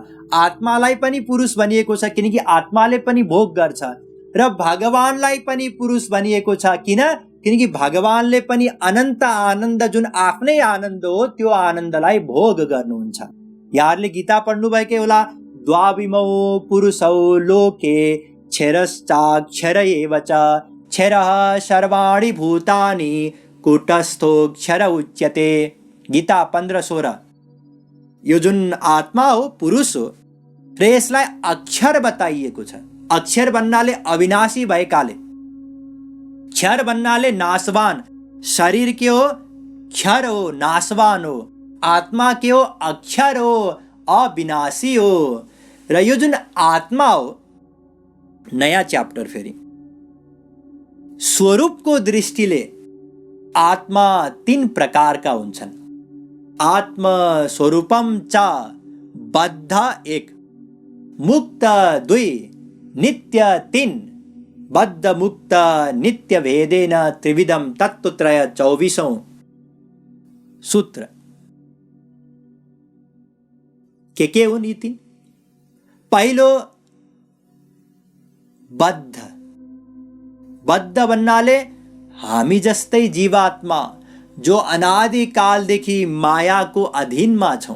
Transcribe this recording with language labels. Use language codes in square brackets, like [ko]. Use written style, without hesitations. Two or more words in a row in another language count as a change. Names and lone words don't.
[ne] आत्मालाई पनि पुरुष भनिएको छ, किनकि आत्माले पनि भोग गर्छ। र भगवानलाई पनि पुरुष भनिएको छ, किनकि भगवानले पनि अनन्त आनन्द, जुन आफ्नै आनन्द हो, त्यो आनन्दलाई भोग गर्नुहुन्छ। यहाँहरूले गीता पढ्नुभएकै होला। [sa] द्वाविमौ पुरुषौ लोके क्षरश्चाक्षर एव च, क्षरः सर्वाणि भूतानि कूटस्थोऽक्षर उच्यते। [ne] गीता 15:16। यो जुन आत्मा हो, पुरुष हो, र यसलाई अक्षर बताइएको छ। अक्षर भन्नाले अविनाशी भएकाले, क्षर भन्नाले नाशवान। शरीर के हो? क्षर हो, नाशवान हो। आत्मा के हो? अक्षर हो, अविनाशी हो। र यो जुन आत्मा हो, नयाँ च्याप्टर फेरि, स्वरूपको दृष्टिले आत्मा 3 प्रकारका हुन्छन्। [sa] आत्म स्वरूपम च बद्ध 1, मुक्त 2, नित्य 3, बद्ध मुक्त नित्य भेदेन त्रिविधम तत्वत्रय 24औं सूत्र। [ne] के हुन् यी 3? पहिलो बद्ध भन्नाले हामी जस्तै जीवात्मा जो अनादिकालदेखि मायाको अधीनमा छौँ।